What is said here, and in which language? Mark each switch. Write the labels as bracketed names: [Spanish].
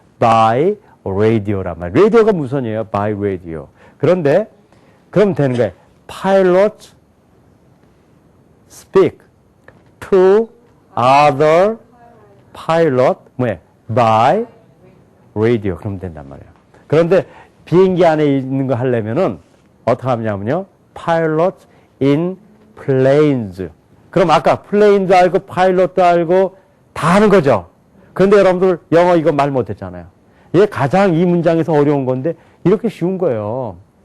[English] by radio [Korean] 란 말이에요. 라디오가 무선이에요. [English] by radio. [Korean] 그런데 그럼 되는 거예요. [English] Pilots speak to other pilot [Korean] 뭐예요? [English] by radio. [Korean] 그럼 된단 말이에요. 그런데 비행기 안에 있는 거 하려면은 어떻게 하냐면요. [English] Pilots in planes. [Korean] 그럼 아까 플레인도 알고 파일럿도 알고 다 하는 거죠. 그런데 여러분들 영어 이거 말 못했잖아요. 이게 가장 이 문장에서 어려운 건데 이렇게 쉬운 거예요.